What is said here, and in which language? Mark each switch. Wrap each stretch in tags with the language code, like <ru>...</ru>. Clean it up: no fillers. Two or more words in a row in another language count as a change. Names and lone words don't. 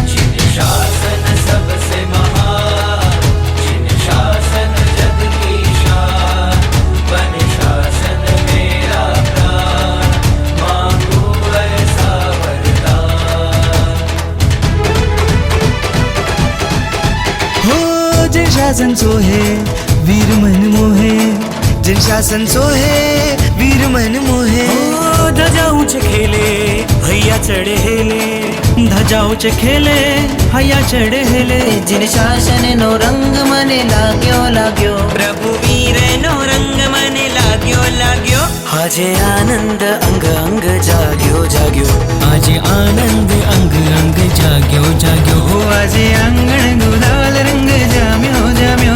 <hi>जिन शासन सबसे महान, जिन शासन जग की शान, बन शासन मेरा प्राण, मांगू ऐसा वरदान। हो जिन शासन सोहे वीर मन मोहे, जिन शासन सोहे वीर मन मोहे।</hi> <gu>ઓ ધ્વજા ઊંચ ખેલે હૈયા ચઢે હેલે, ધ્વજા ઊંચ ખેલે હૈયા ચઢે હેલે। જિન શાસન નો રંગ મને લાગ્યો લાગ્યો, પ્રભુ વીર નો રંગ મને લાગ્યો લાગ્યો। આજે આનંદ અંગ અંગ જાગ્યો જાગ્યો, આજે આનંદ અંગ અંગ જાગ્યો જાગ્યો। हो આજે આંગણ ગુલાલ રંગ જામ્યો જામ્યો,</gu>